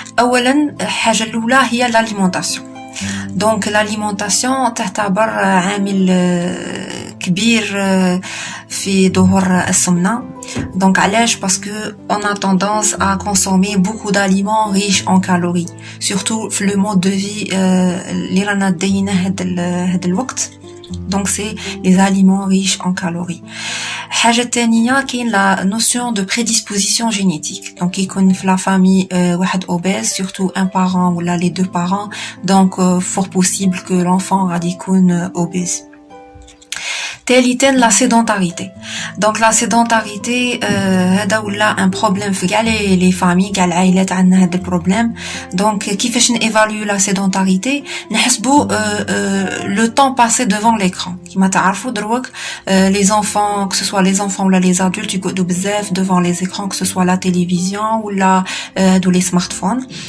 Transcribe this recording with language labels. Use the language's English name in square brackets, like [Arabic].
[Arabic] اولا الحاجة الاولى هي [French] l'alimentation. donc l'alimentation [Arabic] تعتبر عامل كبير في ظهور السمنة. [French] donc [Arabic] علاش؟ [French] parce que on a tendance à consommer beaucoup d'aliments riches en calories, surtout في le mode de vie [Arabic] اللي رانا داينه هذا الوقت. [French] donc c'est les aliments riches en calories. [Arabic] حاجة تانية كاين [French] la notion de prédisposition génétique. donc [Arabic] يكون في [French] la famille واحد obèse, surtout un parent ou les deux parents, donc fort possible que l'enfant [Arabic] غادي يكون [French] obèse. [Arabic] ثالثا [French] la sédentarité. donc la sédentarité [Arabic] هذا ولا [French] un problème [Arabic] في كاع [French] les familles، [Arabic] كاع العائلات عندنا هذا البروبليم. [French] donc [Arabic] كيفاش نيفاليو [French] la sédentarité؟ [Arabic] نحسبوا [French] le temps passé devant l'écran. [Arabic] كما تعرفوا دروك [French] les enfants, que ce soit les enfants ou les adultes [Arabic] يقعدوا بزاف [French] devant les écrans, que ce soit la télévision ou les smartphones.